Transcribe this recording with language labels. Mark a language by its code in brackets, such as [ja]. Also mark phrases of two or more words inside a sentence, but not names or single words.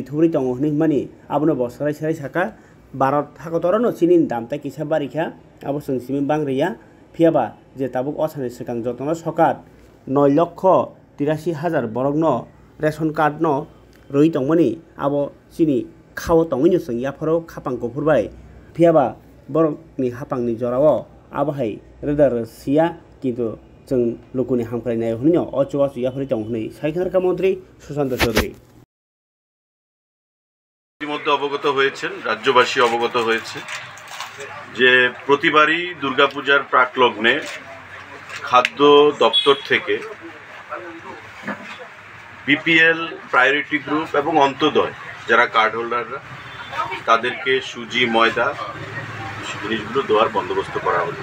[trp] थुरि दङ हनै मानि आबनो बसराय साराय साका भारत हाकतरनो सिनि दाम ता किसा बारिखा आबो संसिम बांग्रिया फियाबा जे ताबुक असानि सिगां जतन सकात 9,83,000 बरगनो [en] ration card [trp] न रई दंमनि आबो सिनि खाव दङैनो जों याफारो खापां गफुरबाय फियाबा बरकनि हापांनि जराव आबहाय रोदा रोसिया किन्तु जों लोगोनि हामख्रायनाय हनिनो अचुआ याफारि दं हनै साइखानारका मन्त्री सुशाন্ত चौधुरी [bn] ইতিমধ্যে অবগত হয়েছেন, রাজ্যবাসী অবগত হয়েছে যে প্রতিবারই দুর্গাপূজার প্রাকলগ্নে খাদ্য দপ্তর থেকে [en] BPL priority group [bn] এবং অন্তোদয় যারা [en] card holders [bn] তাদেরকে সুজি ময়দা জিনিসগুলো দেওয়ার বন্দোবস্ত করা হলো।